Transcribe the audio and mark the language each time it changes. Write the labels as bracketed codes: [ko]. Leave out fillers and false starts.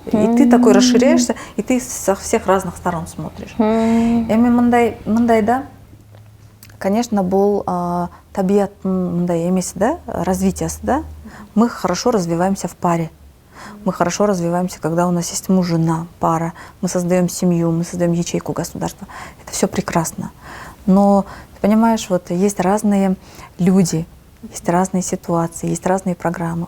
[ru] И ты такой расширяешься, и ты со всех разных сторон смотришь. [ky] Эми мындай да, конечно, бул табияттын мындай эмеси да, развитиясы да. [ru] Мы хорошо развиваемся в паре. Мы хорошо развиваемся, когда у нас есть муж, жена, пара. Мы создаем семью, мы создаем ячейку государства. Это все прекрасно. Но, ты понимаешь, вот есть разные люди, есть разные ситуации, есть разные программы.